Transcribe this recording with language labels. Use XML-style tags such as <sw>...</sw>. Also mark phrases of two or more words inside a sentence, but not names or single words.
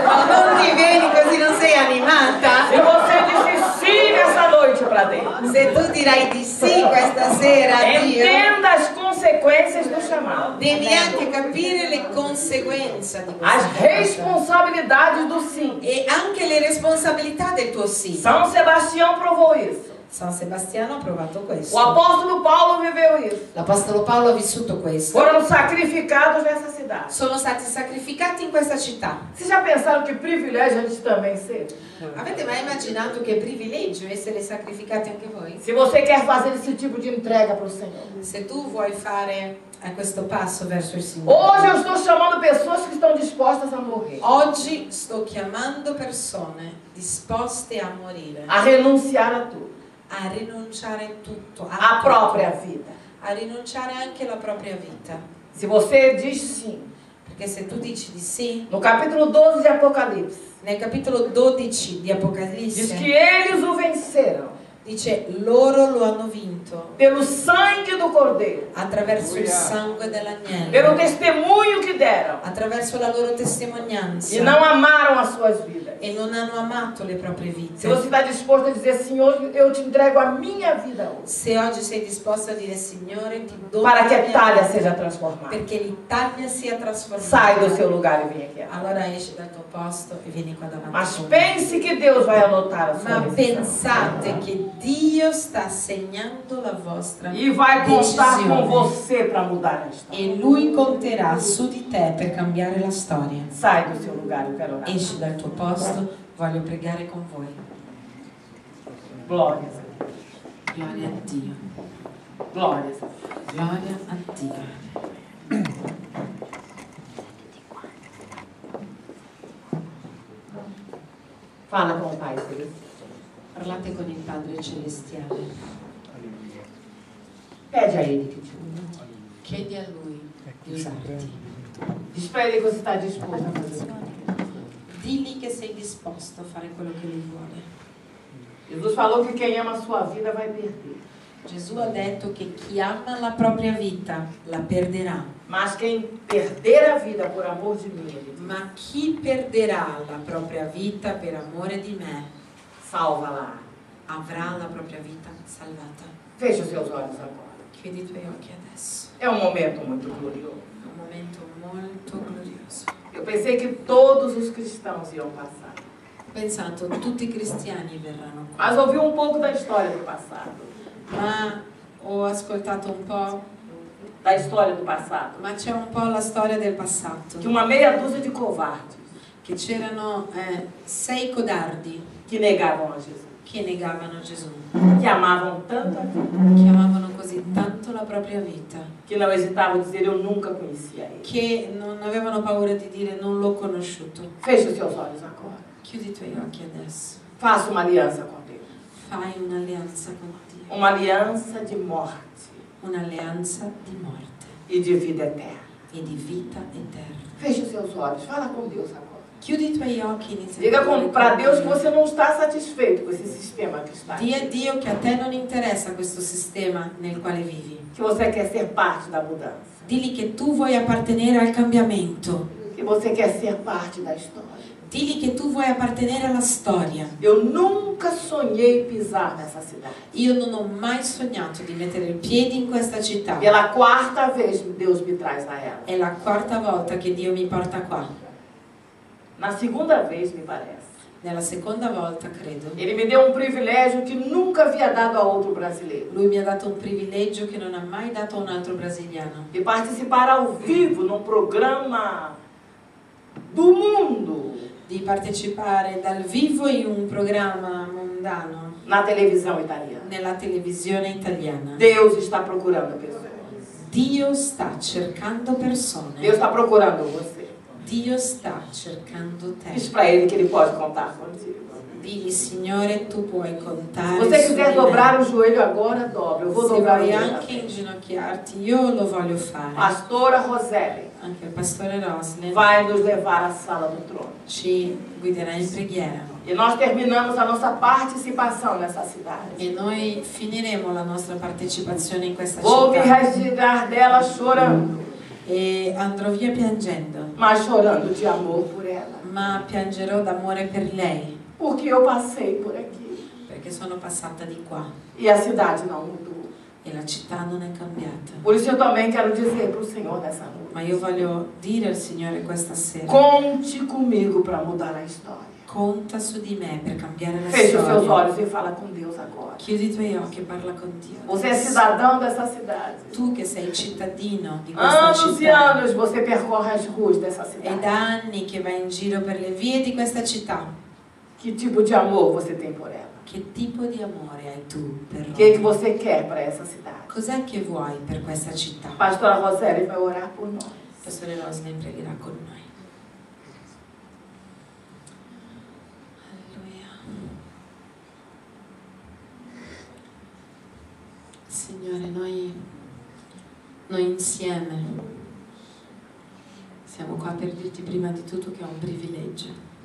<it>Ma non ti vieni così, non sei animata?</it> <pt>Se você disse sim nessa noite para Deus,</pt> <it>Se tu dirai di sì questa sera a Dio,</it> <pt>entenda as consequências do chamado.</pt> <it>devi anche capire le conseguenze di</it> <pt>As</pt> <it>questa cosa.</it> <pt>responsabilidades do sim.</pt> <it>E anche le responsabilità del tuo sì.</it> <pt>São Sebastião provou isso.</pt> <it>San Sebastiano ha provato questo.</it> <pt>O apóstolo Paulo viveu isso.</pt> <it>L'Apostolo Paolo ha vissuto questo.</it> <pt>Foram sacrificados nessa cidade.</pt> <it>Sono stati sacrificati in questa città.</it> <pt>Vocês já pensaram que privilégio a gente também ser?</pt> <it>Avete mai immaginato che privilegio essere sacrificati anche voi?</it> <pt>Se você quer fazer esse tipo de entrega para o Senhor.</pt> <it>Se tu vuoi fare questo passo verso il Signore.</it> <pt>Hoje eu estou chamando pessoas que estão dispostas a morrer.</pt> <it>Oggi sto chiamando persone disposte a morire.</it> <pt>A renunciar a tudo.</pt> <it>A rinunciare tutto.</it> <pt>A própria vida.</pt> <it>A rinunciare anche alla propria vita.</it> <pt>Se você diz sim.</pt> <it>Perché se tu dici di sì.</it> <pt>No capítulo 12 de Apocalipse.</pt> <it>Nel capitolo 12 di Apocalisse.</it> <pt>Diz que eles o venceram.</pt> <it>Dice loro lo hanno vinto.</it> <pt>Pelo sangue do Cordeiro.</pt> <it>Attraverso il sangue dell'agnello.</it> <pt>Pelo testemunho que deram.</pt> <it>Attraverso la loro testimonianza.</it> <pt>E não amaram as suas vidas.</pt> <it>E non hanno amato le proprie vite.</it> <pt>Se você está disposto a dizer, Senhor, eu te entrego a minha vida hoje.</pt> <it>Se oggi sei disposto a dire, Signore, ti do</it> <pt>Para que a</pt> <it>mia</it> <pt>Itália</pt> <it>vita,</it> <pt>seja transformada.</pt> <it>perché l'Italia sia trasformata.</it> <pt>Sai do seu lugar e vem aqui.</pt> <it>Allora esci dal tuo posto e vieni qua davanti.</it> <pt>Mas pense que Deus vai anotar a sua</pt> <it>Ma</it> <pt>decisão.</pt> <it>pensate che Dio sta segnando la vostra</it> <pt>E vai contar com</pt> <it>decisione.</it> <pt>você para mudar a história.</pt> <it>E Lui conterà su di te per cambiare la storia.</it> <pt>Sai do seu lugar, eu quero orar.</pt> <it>Esci dal tuo posto, voglio pregare con voi.</it> <pt>Glórias a Deus.</pt> <it>Gloria a Dio.</it> <pt>Glórias a Deus.</pt> <it>Gloria a Dio.</it> <pt>Fala com o Pai Celestial.</pt> <it>Parlate con il Padre Celestiale.</it> <pt>Pede a Ele que te use.</pt> <it>Chiedi a Lui di usarti.</it> <pt>Diz para Ele que você está disposto a fazer.</pt> <it>Digli che sei disposto a fare quello che Lui vuole.</it> <pt>Jesus falou que quem ama a sua vida vai perder.</pt> <it>Gesù ha detto che chi ama la propria vita la perderà.</it> <pt>Mas quem perder a vida por amor de mim, Ele diz,</pt> <it>Ma chi perderà la propria vita per amore di me</it> <pt>salva-la.</pt> <it>avrà la propria vita salvata.</it> <pt>Feche os seus olhos agora.</pt> <it>Chiudi i tuoi occhi adesso.</it> <pt>É um momento muito glorioso.</pt> <it>È un momento molto glorioso.</it> <pt>Eu pensei que todos os cristãos iam passar.</pt> <it>Ho pensato tutti i cristiani verranno qua.</it> <pt>Mas ouvi um pouco da história do passado.</pt> <it>Ma ho ascoltato un po',</it> <pt>Da história do passado.</pt> <it>ma c'è un po' la storia del passato.</it> <pt>Que uma meia dúzia de covardes</pt> <it>Che c'erano 6 codardi</it> <pt>que negavam a Jesus.</pt> <it>che negavano Gesù,</it> <pt>Que amavam tanto a vida.</pt> <it>che amavano così tanto la propria vita,</it> <pt>Que não hesitavam em dizer, eu nunca conhecia Ele.</pt> <it>che non avevano paura di dire non l'ho conosciuto.</it> <pt>Feche os seus olhos agora.</pt> <it>Chiudi i tuoi occhi adesso.</it> <pt>Faça uma aliança com Deus.</pt> <it>Fai un'alleanza con Dio.</it> <pt>Uma alianza de morte</pt> <it>Un'alleanza di morte</it> <pt>e de vida eterna.</pt> <it>e di vita eterna.</it> <pt>Feche os seus olhos. Fala com Deus agora.</pt> <it>Chiudi i tuoi occhi e inizia</it> <pt>Diga</pt> <it>a parlare</it> <pt>para</pt> <it>con</it> <pt>Deus que</pt> <it>Dio.</it> <pt>você não está satisfeito com esse sistema que está.</pt> <it>Dì a Dio che a te non interessa questo sistema nel quale vivi.</it> <pt>Que você quer ser parte da mudança.</pt> <it>Digli che tu vuoi appartenere al cambiamento.</it> <pt>Que você quer ser parte da história.</pt> <it>Digli che tu vuoi appartenere alla storia.</it> <pt>Eu nunca sonhei pisar nessa cidade.</pt> <it>Io non ho mai sognato di mettere il piede in questa città.</it> <pt>Pela quarta vez Deus me traz a ela.</pt> <it>È la quarta volta che Dio mi porta qua.</it> <pt>Na segunda vez, me parece.</pt> <it>Nella seconda volta, credo.</it> <pt>Ele me deu um privilégio que nunca havia dado a outro brasileiro.</pt> <it>Lui mi ha dato un privilegio che non ha mai dato a un altro brasiliano.</it> <pt>De participar ao vivo num programa do mundo.</pt> <it>Di partecipare dal vivo in un programma mondano</it> <pt>Na televisão italiana.</pt> <it>nella televisione italiana.</it> <pt>Deus está procurando pessoas.</pt> <it>Dio sta cercando persone.</it> <pt>Deus está procurando você.</pt> <it>Dio sta cercando</it> <pt>Diz</pt> <it>te.</it> <pt>para Ele que Ele pode contar contigo.</pt> <it>Digli, Signore, tu puoi</it> <pt>Se</pt> <it>contare</it> <pt>você</pt> <it>su</it> <pt>quiser</pt> <it>di me.</it> <pt>dobrar o joelho agora, dobra. Eu vou</pt> <it>Se</it> <pt>dobrar o</pt> <it>vuoi</it> <pt>joelho.</pt> <it>anche inginocchiarti, io lo voglio fare.</it> <pt>Pastora Roseli</pt> <it>Anche il pastore Roslin</it> <pt>vai nos levar à sala do trono.</pt> <it>ci guiderà in preghiera.</it> <pt>E nós terminamos a nossa participação nessa cidade.</pt> <it>E noi finiremo la nostra partecipazione in questa</it> <pt>Vou me</pt> <it>città.</it> <pt>retirar dela chorando,</pt> <it>E andrò via piangendo,</it> <pt>mas chorando de amor por ela.</pt> <it>ma piangerò d'amore per lei,</it> <pt>Porque eu passei por aqui</pt> <it>perché sono passata di qua</it> <pt>e a cidade não mudou.</pt> <it>e la città non è cambiata.</it> <pt>Por isso eu também quero dizer para o Senhor nessa noite:</pt> <it>Ma io voglio dire al Signore questa sera,</it> <pt>conte comigo para mudar a história.</pt> <it>Conta su di me per cambiare la</it> <pt>Feche os seus</pt> <it>storia.</it> <pt>olhos e fala com Deus agora.</pt> <it>Chiudi i tuoi occhi e parla con Dio.</it> <pt>Você é cidadão dessa cidade.</pt> <it>Tu che sei cittadino di questa</it> <pt>Anos e</pt> <it>città.</it> <pt>anos você percorre as ruas dessa</pt> <it>È</it> <pt>cidade.</pt> <it>da anni che vai in giro per le vie di questa città.</it> <pt>Que tipo de amor você tem por ela?</pt> <it>Che tipo di amore hai tu per</it> <pt>O que</pt> <it>Roma?</it> <pt>você quer para essa cidade?</pt> <it>Cos'è che vuoi per questa città?</it> <pt>Pastora Rosélia vai orar por nós.</pt> <it>Pastore Rosney pregherà con noi. Alleluia. Signore, noi insieme siamo qua per dirti prima di tutto che è un privilegio.</it>